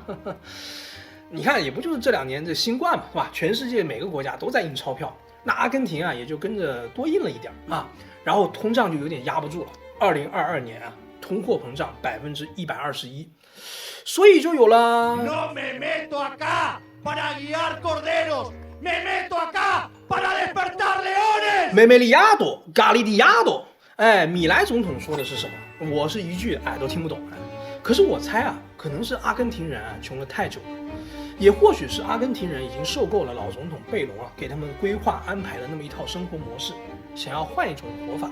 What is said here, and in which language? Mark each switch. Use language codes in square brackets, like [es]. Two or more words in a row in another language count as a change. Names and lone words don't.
[zh] 你看，也不就是这2年这新冠嘛，是吧？全世界每个国家都在印钞票，那阿根廷啊也就跟着多印了一点啊，然后通胀就有点压不住了。2022年啊，通货膨胀121%，所以就有了。 [es] No me meto acá para guiar corderos, me meto acá para despertar leones。 [zh] 梅梅利亚多，咖喱迪亚多。哎，米莱总统说的是什么？我是一句都听不懂。可是我猜啊，可能是阿根廷人啊穷了太久了，也或许是阿根廷人已经受够了老总统贝隆啊给他们规划安排的那么一套生活模式，想要换一种活法。